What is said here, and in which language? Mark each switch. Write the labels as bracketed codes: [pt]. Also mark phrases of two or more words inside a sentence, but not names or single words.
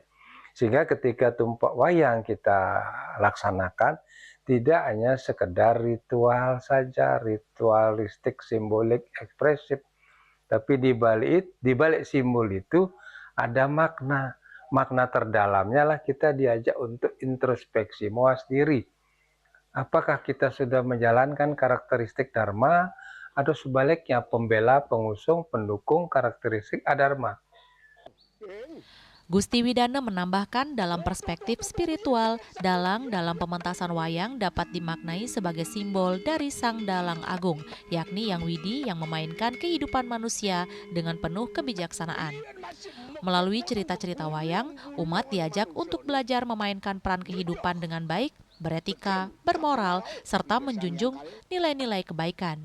[id] Sehingga ketika tumpak wayang kita laksanakan, tidak hanya sekedar ritual saja, ritualistik, simbolik, ekspresif, tapi di balik simbol itu ada makna. Makna terdalamnya lah kita diajak untuk introspeksi, mawas diri. Apakah kita sudah menjalankan karakteristik dharma atau sebaliknya pembela, pengusung, pendukung karakteristik adharma? Gusti Widana menambahkan, dalam perspektif spiritual, dalang dalam pementasan wayang dapat dimaknai sebagai simbol dari Sang Dalang Agung, yakni Hyang Widi yang memainkan kehidupan manusia dengan penuh kebijaksanaan. Melalui cerita-cerita wayang, umat diajak untuk belajar memainkan peran kehidupan dengan baik, beretika, bermoral, serta menjunjung nilai-nilai kebaikan.